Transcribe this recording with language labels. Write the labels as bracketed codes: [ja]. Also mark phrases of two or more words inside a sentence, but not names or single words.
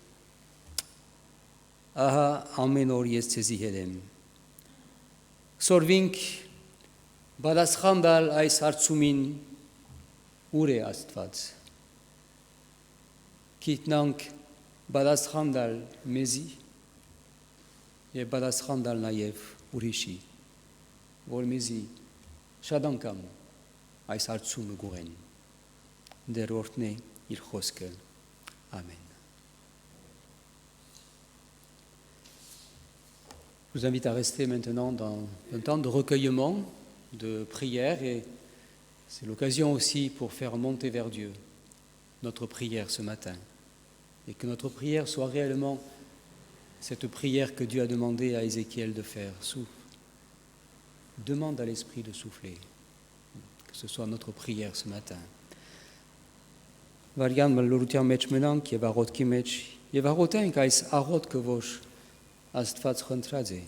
[hy] ահա ամեն օր ես ցեզի հետ եմ։ Սորվինք բալասխան տալ այս հարցումին, ուր է Աստված։ Գիտնանք բալասխան տալ մեզի եւ բալասխան տալ նաեւ ուրիշի, որ մեզի շատ անգամ այս հարցումը գուղեն։ Դեր օրհնե իր խոսքը։ Amen. [fr] Je vous invite à rester maintenant dans un temps de recueillement, de prière, et c'est l'occasion aussi pour faire monter vers Dieu notre prière ce matin, et que notre prière soit réellement cette prière que Dieu a demandé à Ézéchiel de faire. Souffle. Demande à l'Esprit de souffler, que ce soit notre prière ce matin. [hy] Վարյան մլուրության մեջ մնանք եւ աղոթքի մեջ եւ աղոթենք այս աղոթքը, որ Աստված խնդրած է